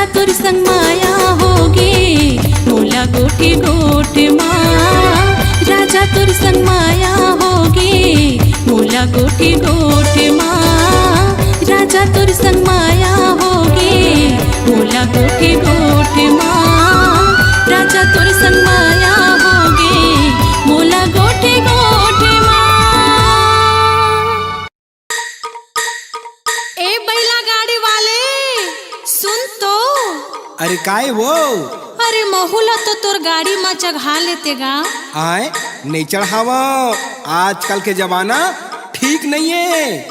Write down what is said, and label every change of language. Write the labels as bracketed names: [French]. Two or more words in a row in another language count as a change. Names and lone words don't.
[Chhattisgarhi] तोर संग माया होगे मोला गोठे गोठे माँ राजा तोर संग माया होगे मोला गोठे गोठे माँ राजा तोर संग माया होगे मोला गोठे गोठे माँ राजा तोर संग माया होगे मोला गोठे गोठे माँ। ए बैला गाड़ी वाले सुन तो। अरे काय वो अरे महुला तो तोर गाड़ी में चढ़ा लेते गा। आए नहीं चढ़ावा, आजकल के जमाना ठीक नहीं है।